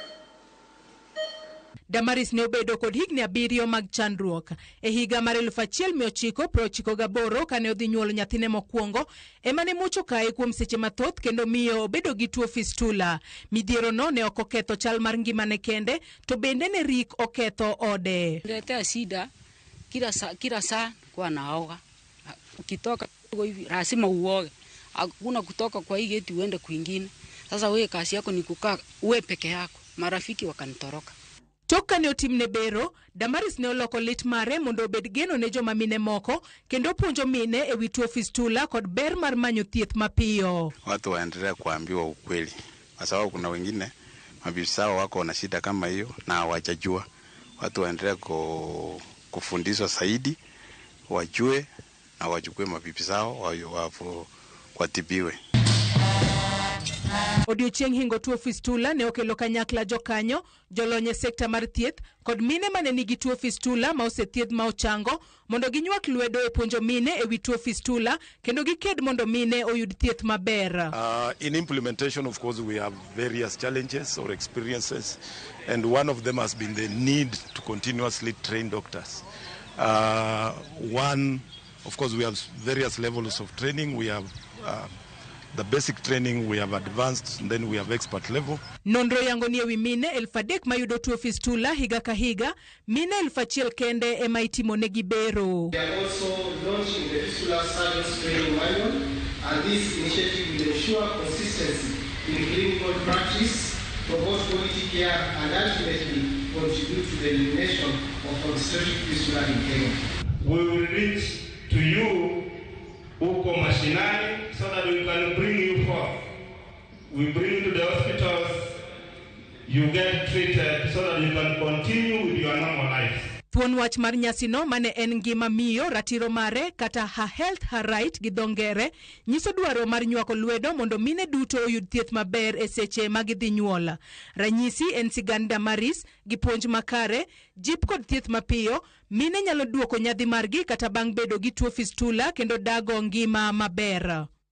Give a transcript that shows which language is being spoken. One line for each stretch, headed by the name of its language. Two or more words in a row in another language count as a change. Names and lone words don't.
Luo (Kenya and Tanzania): Damaris ne obedo kod higni 7 mag chandruok. E higa mar 1998 kane odhi nyuolo nyathine mokwongo, ema ne mucho kae kuom seche mathoth kendo miyo obedo gi tuo fistula. Midhiero no ne ok oketho chal mar ngimane kende, to bende ne rik oketho ode.
Swahili: Letea shida kila saa kwa naoga. Ukitoka hivi lazima uoge. Hakuna kutoka kwa hii geti uende kwingine. Sasa wewe kazi yako ni kukaa wewe peke yako. Marafiki wakanitoroka.
Luo (Kenya and Tanzania): Toka ne otimne bero, Damaris ne oloko lit mare mondo obed geno ne joma mine moko kendo puonjo mine e wi tuo fistula kod ber mar manyo thieth mapiyo.
Swahili: Watu waendelea kuambiwa ukweli, kwa sababu kuna wengine mabibi zao wako na shida kama hiyo na hawajajua. Watu waendelea kufundishwa zaidi, wajue na wachukue mabibi zao watibiwe.
Luo (Kenya and Tanzania): Odiochieng' hingo tuo fistula ne okelo kanyakla jokanyo, jolonye sekta mar thieth kod mine mane nigi tuo fistula ma osethiedh ma ochango mondo ginywak lwedo e puonjo mine e wi tuo fistula kendo giked mondo mine oyud thieth maber.
English: In implementation, of course, we have various challenges or experiences, and one of them has been the need to continuously train doctors. One, of course, we have various levels of training. We have the basic training, we have advanced, and then we have expert level.
Luo (Kenya and Tanzania): Nonro yango ni ewi mine 3,000 mayudo tuo fistula higa ka higa, mine 1,000 kende ema itimo negi bero.
English: We are also launching the fistula service training manual, and this initiative will ensure consistency in clinical practice, promote quality care, and ultimately contribute to the elimination of obstetric fistula in Kenya. We will reach to you
Swahili: huko mashinani
English: so that we can bring you forth. We bring to the hospitals you get treated so that you can continue with your normal life.
Luo (Kenya and Tanzania): Thuon wach mar nyasino mane en ngima miyo, ratiro mare kata
English: her health her right
Luo (Kenya and Tanzania): gi dhongere nyiso dwaro mar nywako lwedo mondo mine duto oyud thieth maber e seche ma gidhi nyuola. Ranyisi en siganda maris gi puonj makare, jip kod thieth mapiyo, mine nyalo duoko nyadhi margi kata bang' bedo gi tuo fistula kendo dago ngima maber.